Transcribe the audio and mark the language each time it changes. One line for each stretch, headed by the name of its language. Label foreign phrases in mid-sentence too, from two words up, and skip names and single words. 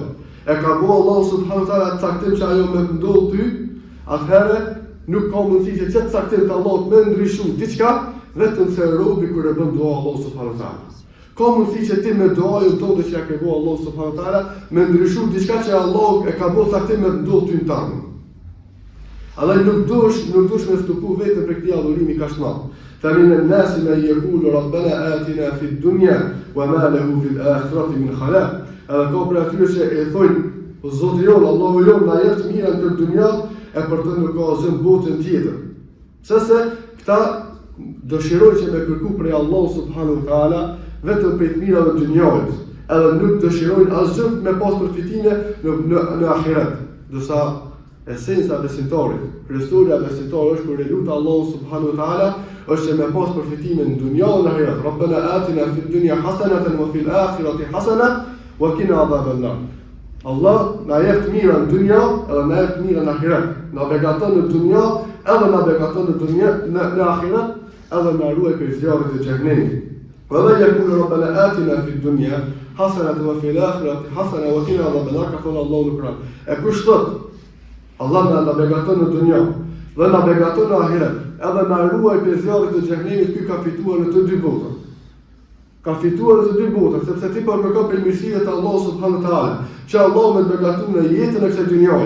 Albanian: E ka bërë Allah
Arabic: سبحانه وتعالى
Albanian: caktim që ajo me të ndodh ty, atëherë nuk ka mundësi që çet caktim të Allahut me ndryshu diçka vetëm se robi kur e bën dua Allah
Arabic: سبحانه وتعالى.
Albanian: Ka mundësi që ti me duajën tonë që ja ke bërë Allah
Arabic: سبحانه وتعالى
Albanian: me ndryshu diçka që Allah e ka bërë caktim me të ndodh ty në tanë. Allah nuk dush me stupu vetëm për këtij adhurimi kaq të madh.
Arabic: فمن الناس من يقول ربنا آتنا في الدنيا وما له في الآخرة من خلاق.
Albanian: Edhe ka për atyre që e thojnë, Zoti jon, Allahu jon na jep të mirën për dunjë, e për të nuk ka asgjë në botën tjetër. Sepse këta dëshirojnë që me kërku prej Allahu
Arabic: سبحانه وتعالى
Albanian: vetëm për të mirën e dunjës, edhe nuk dëshirojnë asgjë me pas përfitime në ahiret. Dorsa esenca e besimtarit, kryesorja e besimtarit është kur e lut Allahu
Arabic: سبحانه وتعالى,
Albanian: është që me pas përfitime në dunjë dhe në ahiret.
Arabic: ربنا آتنا في الدنيا حسنة وفي الآخرة حسنة وقنا عذاب النار.
Albanian: Allah na jep të mirën në dunjë edhe na jep të mirën në ahiret. Na beqaton në dunjë edhe na beqaton në ahiret, edhe na ruaj prej zjarrit të xhenemit.
Arabic: ولا يقول ربنا آتنا في الدنيا حسنة وفي الآخرة حسنة وقنا عذاب النار,
Albanian: ka thënë Allahu në Kur'an. E kush thot Allah na beqaton në dunjë dhe na beqaton në ahiret, edhe na ruaj prej zjarrit të xhenemit, ky ka fituar në të dy botët. Ka fituar në të dy botët, sepse ti po kërkon për mirësinë të Allahut
Arabic: سبحانه وتعالى,
Albanian: që Allah me beqaton në jetën e kësaj dynjaje.